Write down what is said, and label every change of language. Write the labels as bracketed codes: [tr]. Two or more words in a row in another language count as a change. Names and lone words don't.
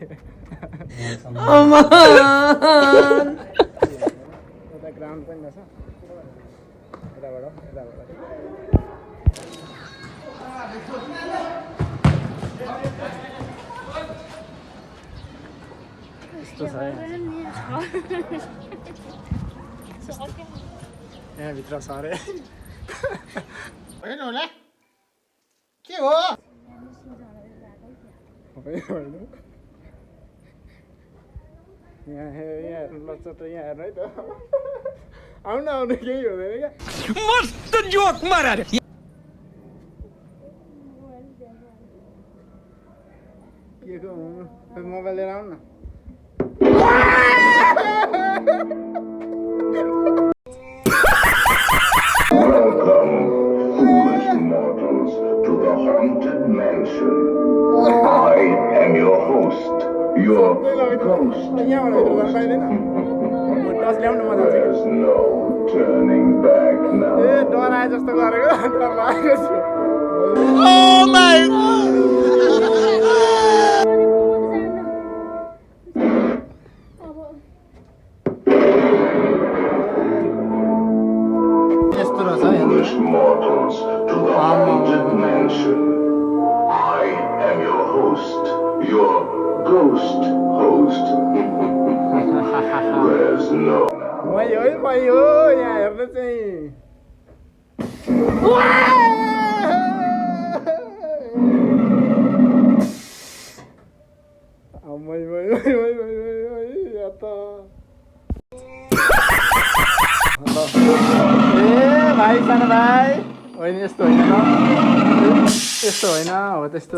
[ne] यता ग्राउन्ड पनि रहेछ यताबाट यस्तो छ यहाँभित्र छ अरे। होइन होला के हो यहाँ हेर्नु लच्च त यहाँ हेर्नु है त आउनु केही हुँदैन क्या। मस्त जोक मारा रे। के को मोबाइल लिएर आउनु न। [en] Mortals to the haunted mansion. I am your host, your ghost. There's no turning back now. [ne] डराए जस्तो गरेको डर लागेको छु। [en] Foolish mortals to the haunted mansion. I am your host, your ghost host. There's no [ne] मै हो यहाँ हेर्नु चाहिँ। ए भाइ सानो भाइ होइन यस्तो होइन यस्तो होइन हो त्यस्तो